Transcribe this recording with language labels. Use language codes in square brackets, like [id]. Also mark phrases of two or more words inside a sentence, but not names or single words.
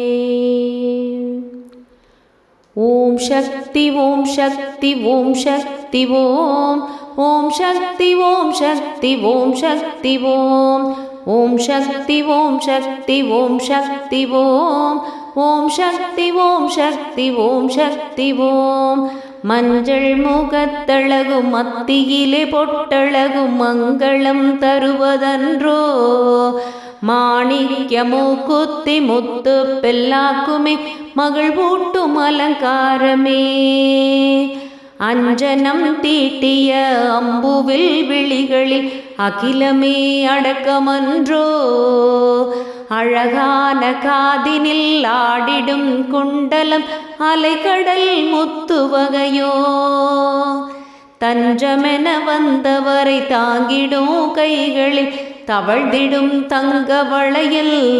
[sa] ओम शक्ति ओम शक्ति ओम शक्ति ओम शक्ति ओम शक्ति ओम शक्ति ओम शक्ति ओम शक्ति ओम शक्ति ओम शक्ति ओम शक्ति ओम शक्ति ओम [ta] மஞ்சள் முகத்தழகும் மத்தியிலே பொட்டழகும் மங்களம் தருவதன்றோ மாணிக்கமூக்குத்தி முத்து பெல்லாக்குமே மகள் பூட்டும் அலங்காரமே அஞ்சனம் தீட்டிய அம்புவில் விழிகளில் அகிலமே அடக்கமன்றோ அழகான காதினில் ஆடிடும் குண்டலம் அலைக்கடல் முத்துவகையோ தஞ்சமென வந்தவரை தாங்கிடும் கைகளில் தவழ்ந்திடும் தங்க வளையல்